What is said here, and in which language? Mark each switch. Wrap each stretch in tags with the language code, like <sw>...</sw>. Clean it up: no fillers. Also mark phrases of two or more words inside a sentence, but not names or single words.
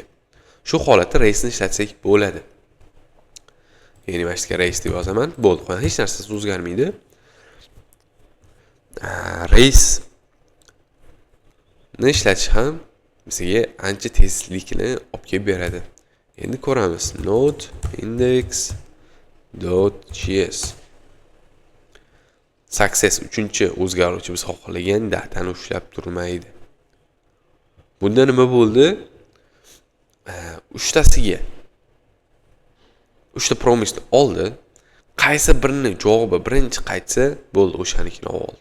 <uz>Shu holatda race'ni ishlatsak bo'ladi. Ya'ni mashqga race deb yozaman, bo'ldi. Hech narsasi o'zgarmaydi. Race ni ishlatish ham bizga ancha tezlikni olib kelib beradi. Endi ko'ramiz. Node index.js success uchinchi o'zgaruvchi biz xohlagan datani ushlab turmaydi. Bunda nima bo'ldi? 3tasiga 3ta promiseni oldi. Qaysi birini javobi birinchi qaytsa, bo'ldi, o'shanikini oldi.</uz>